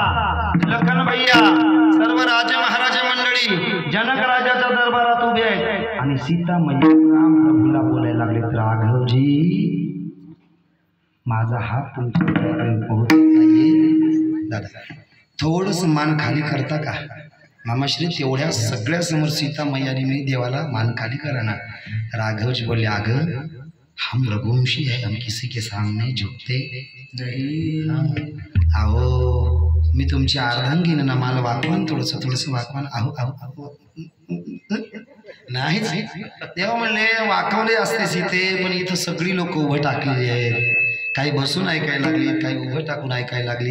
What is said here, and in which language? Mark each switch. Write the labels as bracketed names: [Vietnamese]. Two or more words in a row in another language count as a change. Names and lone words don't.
[Marathi] लखन भैया सर्व राजे महाराजे मंडळी जनक राजाच्या दरबारात उभे आहेत आणि सीता मैया राम प्रभूला बोलायला लागले, राघवजी माझा हात तुमच्यापर्यंत पोहोचत नाहीये, दादा थोडंसं मान खाली करता का? मामाश्री तेवढ्या सगळ्या समोर सीता मैयाने मी देवाला मान खाली कराना. राघवजी बोलले अगं [Hindi] हम रघुवंशी है, हम किसी के सामने झुकते नहीं. [Marathi] अहो मी तुमची अर्धांगीन ना, मला वाकवान थोडस वाकवान. अहो अहो अहो नाहीच. देव म्हणले वाकवले असते सीते, पण इथं सगळी लोक उभं टाकलेली आहेत. काही बसून ऐकायला लागलीत, काही उभं टाकून ऐकायला लागलीत.